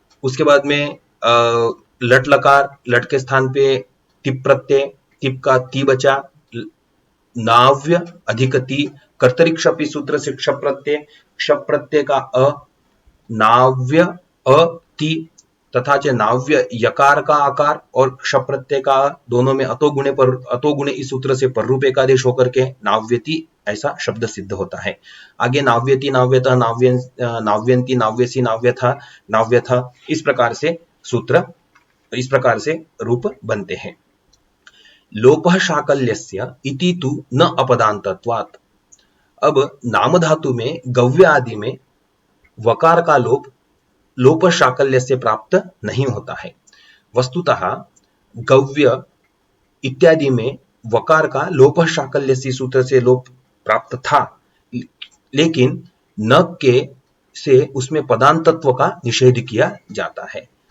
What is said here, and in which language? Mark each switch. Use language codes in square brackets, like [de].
[hi] उसके बाद में लट लकार, लट के स्थान पे तिप प्रत्यय, तिप का ती बचा, नाव्य अधिक ती, कर्तरी क्षप इस सूत्र से क्षप प्रत्यय, क्षप प्रत्यय का अ, नाव्य अ ती तथा च नाव्य यकार का आकार और क्षप प्रत्यय का दोनों में अतो गुणे इस सूत्र से पर रूप एकादेश होकर के नाव्यति ऐसा शब्द सिद्ध होता है। आगे नाव्यति, नाव्यतः, नाव्यंती, नाव्यसी, नाव्यथा इस प्रकार से सूत्र, इस प्रकार से रूप बनते हैं। [sa] लोपः शाकल्यस्य इति तु न अपदान्तत्वात्। [hi] अब नाम धातु में गव्य आदि में वकार का लोप शाकल्य से प्राप्त नहीं होता है। वस्तुतः गव्य इत्यादि में वकार का लोप शाकल्य सूत्र से लोप प्राप्त था, लेकिन न के से उसमें पदांतत्व का निषेध किया जाता है।